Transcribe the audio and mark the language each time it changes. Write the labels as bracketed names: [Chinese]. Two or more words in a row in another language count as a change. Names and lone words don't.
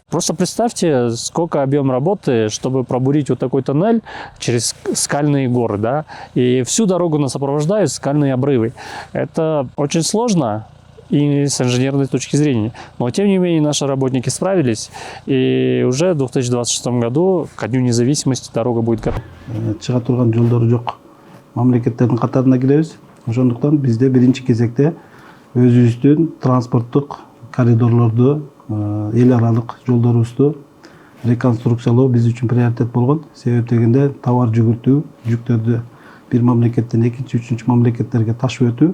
[Russian] Просто представьте, сколько объем работы, чтобы пробурить вот такой тоннель через скальные горы, да, и всю дорогу нас сопровождают скальные обрывы. Это очень сложно и с инженерной точки зрения. Но, тем не менее, наши работники справились, и уже в 2026 году, ко Дню независимости, дорога будет готова. [Kyrgyz] Чыга турган жолдору жок мамлекеттердин катарына киребиз. Ошондуктан бизде биринчи кезекте өзүбүздүн транспорттук коридорлорду, эл аралык жолдорубузду реконструкциялоо биз үчүн приоритет болгон. Себеп дегенде товар жүгүртүү, жүктөрдү бир мамлекеттен экинчи, үчүнчү мамлекеттерге ташып өтүү.